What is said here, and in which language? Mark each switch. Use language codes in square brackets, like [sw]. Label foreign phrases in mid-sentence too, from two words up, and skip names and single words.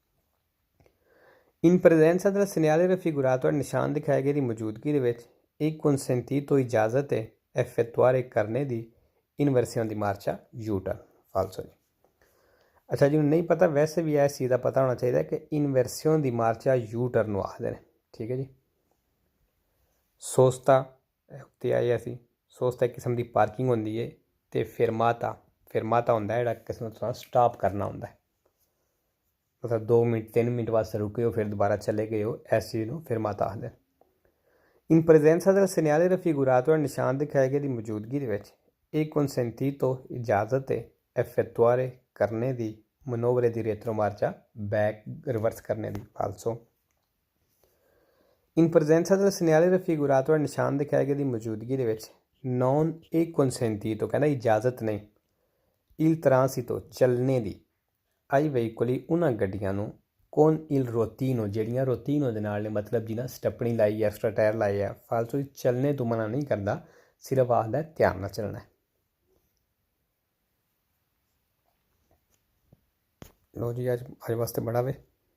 [it] In presenza del segnale raffigurato al [pa] ਨਿਸ਼ਾਨ ਦਿਖਾਏ ਗਏ ਦੀ ਮੌਜੂਦਗੀ ਦੇ ਵਿੱਚ ਇੱਕ consentito ਇਜਾਜ਼ਤ ਹੈ effettuare ਕਰਨੇ ਦੀ [it] inversione di marcia [pa] ਯੂਟਰਨ ਫਾਲਸੋ ਜੀ ਅੱਛਾ ਜਿਹਨੂੰ ਨਹੀਂ ਪਤਾ ਵੈਸੇ ਵੀ ਇਸ ਚੀਜ਼ ਦਾ ਪਤਾ ਹੋਣਾ ਚਾਹੀਦਾ ਕਿ [it] inversione di marcia [pa] ਯੂਟਰਨ ਨੂੰ ਆਖਦੇ ਨੇ ਠੀਕ ਹੈ ਜੀ ਸੋਸਤਾ ਉੱਤੇ ਆਏ ਅਸੀਂ ਸੋਸਤਾ ਇੱਕ ਕਿਸਮ ਦੀ ਪਾਰਕਿੰਗ ਹੁੰਦੀ ਹੈ ਅਤੇ ਫਿਰਮਾਤਾ ਹੁੰਦਾ ਜਿਹੜਾ ਕਿਸਮ ਦਾ ਸਟਾਪ ਕਰਨਾ ਹੁੰਦਾ ਹੈ ਮਤਲਬ 2 ਮਿੰਟ 3 ਮਿੰਟ ਵਾਸਤੇ ਰੁਕੇ ਹੋ ਫਿਰ ਦੁਬਾਰਾ ਚਲੇ ਗਏ ਹੋ ਇਸ ਚੀਜ਼ ਨੂੰ ਫਿਰਮਾਤਾ ਆਖਦੇ [it] in presenza del segnale raffigurato [pa] ਨਿਸ਼ਾਨ ਦਿਖਾਏ ਗਏ ਦੀ ਮੌਜੂਦਗੀ ਦੇ ਵਿੱਚ ਇਹ consentito ਇਜਾਜ਼ਤ ਹੈ effettuare ਕਰਨੇ ਦੀ [it] manovre di retromarcia [pa] ਬੈਕ ਰਿਵਰਸ ਕਰਨੇ ਦੀ ਫਾਲਸੋ [it] in presenza del segnale raffigurato [pa] ਨਿਸ਼ਾਨ ਦਿਖਾਏ ਗਏ ਦੀ ਮੌਜੂਦਗੀ ਦੇ ਵਿੱਚ ਨੌਨ ਇਹ consentito ਕਹਿੰਦਾ ਇਜਾਜ਼ਤ ਨਹੀਂ [it] il transito [pa] ਚੱਲਣੇ ਦੀ [it] ai veicoli [pa] ਉਹਨਾਂ ਗੱਡੀਆਂ ਨੂੰ [it] con il ruotino [pa] ਜਿਹੜੀਆਂ ਰੋਤੀਨੋ ਦੇ ਨਾਲ ਨੇ ਮਤਲਬ ਜਿਹਨਾਂ ਸਟੱਪਣੀ ਲਾਈ ਐਕਸਟਰਾ ਟਾਇਰ ਲਾਏ ਆ ਫਾਲਤੂ ਚੱਲਣੇ ਤੋਂ ਮਨਾ ਨਹੀਂ ਕਰਦਾ ਸਿਰਫ ਆਖਦਾ ਧਿਆਨ ਨਾਲ ਚੱਲਣਾ ਲੋ ਜੀ ਅੱਜ ਵਾਸਤੇ ਬੜਾ ਵੇ